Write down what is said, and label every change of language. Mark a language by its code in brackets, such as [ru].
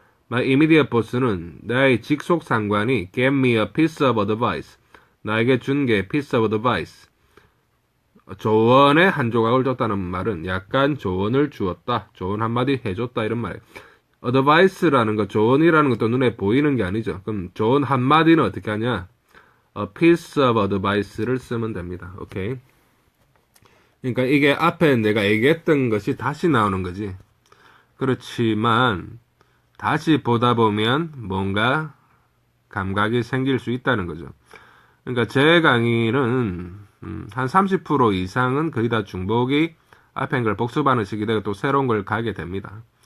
[en] My immediate boss는 [ko] 나의 직속 상관이 [en] gave me a piece of advice. [ko] 나에게 준 게 piece of advice. 조언의 한 조각을 줬다는 말은 약간 조언을 주었다. 조언 한마디 해줬다 이런 말이에요. advice라는 거, 조언이라는 것도 눈에 보이는 게 아니죠. 그럼 조언 한마디는 어떻게 하냐? [en] a piece of advice를 [ko] 쓰면 됩니다. 오케이. 그러니까 이게 앞에 내가 얘기했던 것이 다시 나오는 거지. 그렇지만 다시 보다 보면 뭔가 감각이 생길 수 있다는 거죠. 그러니까 제 강의는 한 30% 이상은 거의 다 중복이 앞에 걸 복습하는 식이 되고 또 새로운 걸 가게 됩니다.